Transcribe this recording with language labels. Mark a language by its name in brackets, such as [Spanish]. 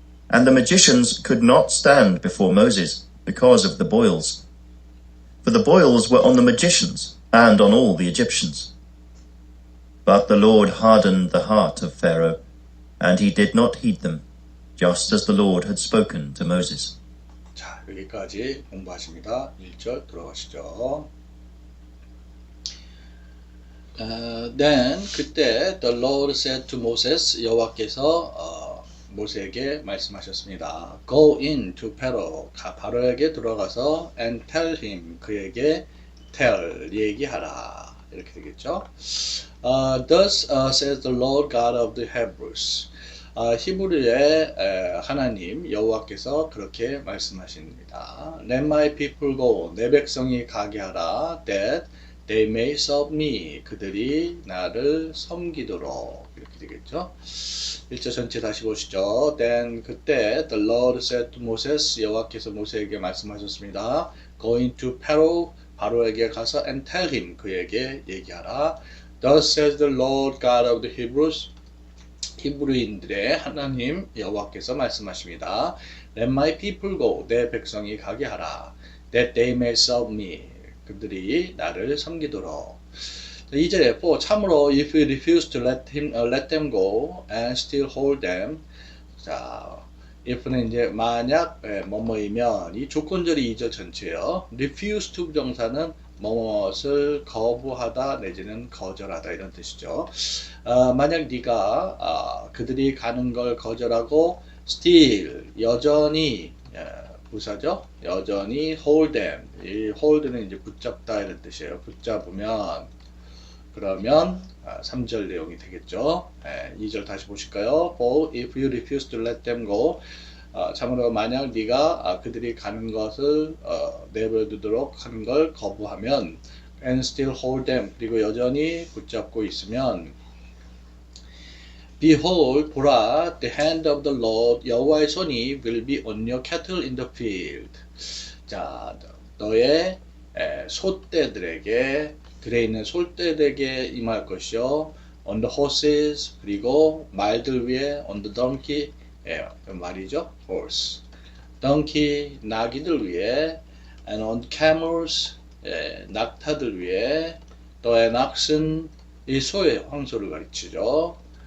[English] And the magicians could not stand before Moses because of the boils. For the boils were on the magicians and on all the Egyptians. But the Lord hardened the heart of Pharaoh, and he did not heed them, just as the Lord had spoken to Moses. [Korean] 자, 여기까지 공부하십니다. 1절 들어가시죠. [English] Then [Korean] 그때 [English] the Lord said to Moses, [Korean] 여호와께서 모세에게 말씀하셨습니다. [English] Go in to Pharaoh, [Korean] 바로에게 들어가서 [English] and tell him, [Korean] 그에게 [English] tell, [Korean] 얘기하라, 이렇게 되겠죠. [English] Thus says the Lord God of the Hebrews. [Korean] 히브리의 하나님 여호와께서 그렇게 말씀하십니다. [English] Let my people go, [Korean] 내 백성이 가게 하라. [English] That they may serve me, [Korean] 그들이 나를 섬기도록, 이렇게 되겠죠. 1절 전체 다시 보시죠. [English] Then [Korean] 그때 [English] the Lord said to Moses, [Korean] 여호와께서 모세에게 말씀하셨습니다. [English] Go into Pharaoh, [Korean] 바로에게 가서 [English] and tell him, [Korean] 그에게 얘기하라. [English] Thus says the Lord God of the Hebrews, [Korean] 히브리인들의 하나님 여호와께서 말씀하십니다. [English] Let my people go, [Korean] 내 백성이 가게 하라. [English] That they may serve me, [Korean] 그들이 나를 섬기도록. 2절에 [English] for [Korean] 참으로 [English] if you refuse to let them go and still hold them. [Korean] 자, if는 이제 만약 뭐뭐이면, 이 조건절이 2절 전체예요. refuse to 정사는 뭐뭇을 거부하다 내지는 거절하다 이런 뜻이죠. 만약 네가 그들이 가는 걸 거절하고 still 여전히 부사죠. 여전히 [English] hold them. [Korean] 이 hold는 이제 붙잡다 이런 뜻이에요. 붙잡으면, 그러면 3절 내용이 되겠죠. 2절 다시 보실까요? [English] For if you refuse to let them go, [Korean] 참으로 만약 네가 그들이 가는 것을 내버려두도록 하는 걸 거부하면 [English] and still hold them, [Korean] 그리고 여전히 붙잡고 있으면 [English] Behold, [Korean] 보라, [English] the hand of the Lord, [Korean] 여호와의 손이 [English] will be on your cattle in the field. [Korean] 자, 너의 소떼들에게, 들에 있는 솔떼들에게 임할 것이요. [English] On the horses, [Korean] 그리고 말들 위에, [English] on the donkey, [Korean] 말이죠, [English] horse. donkey, [Korean] 나귀들 위에, [English] and on camels, [Korean] 낙타들 위에, 또 [English] an oxen, [Korean] 이 소의 황소를 가리치죠.